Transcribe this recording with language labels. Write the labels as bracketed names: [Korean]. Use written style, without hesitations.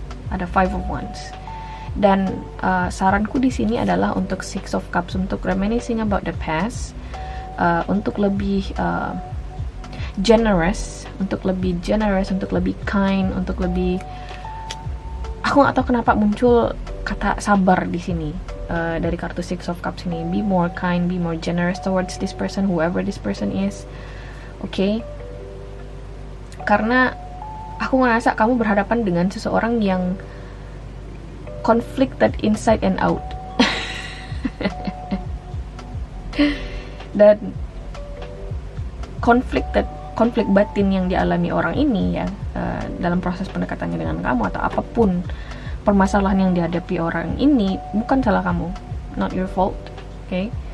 [Indonesian] Ada Five of Wands. Dan saranku di sini adalah untuk Six of Cups, untuk [English] reminiscing about the past, [Indonesian] untuk lebih generous, untuk lebih kind, untuk lebih, aku nggak tahu kenapa muncul kata sabar di sini dari kartu Six of Cups ini. [English] Be more kind, be more generous towards this person, whoever this person is, okay? [Indonesian] Karena aku ngerasa kamu berhadapan dengan seseorang yang [English] conflicted inside and out. [Indonesian] Dan konflik batin yang dialami orang ini ya, dalam proses pendekatannya dengan kamu atau apapun permasalahan yang dihadapi orang ini, bukan salah kamu, [English] not your fault, [Indonesian] okay?